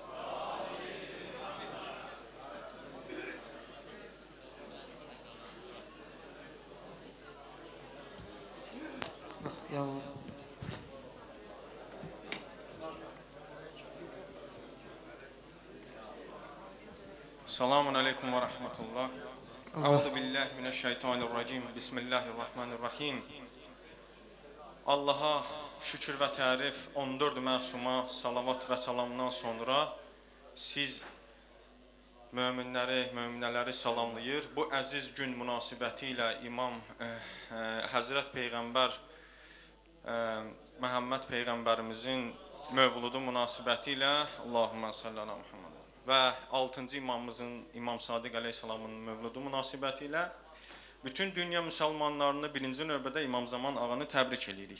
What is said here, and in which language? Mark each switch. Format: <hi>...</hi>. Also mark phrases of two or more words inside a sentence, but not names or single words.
<ar>Yallah. السلام عليكم ورحمة الله. أعوذ بالله من الشيطان الرجيم. بسم الله الرحمن الرحيم.</ar> <az>Allaha şükür və tərif, 14 məsuma salavat və salamdan sonra siz möminləri salamlayır. Bu əziz gün münasibəti ilə İmam Həzrət Peyğəmbər Məhəmməd Peyğəmbərimizin mövludu münasibəti ilə</az> <ar>اللهم صل على محمد</ar> <az>və 6-cı imamımızın İmam Sadiq əleyhissalamın mövludu münasibəti ilə bütün dünya müsəlmanlarını birinci növbədə İmam Zaman ağanı təbrik edirik.</az>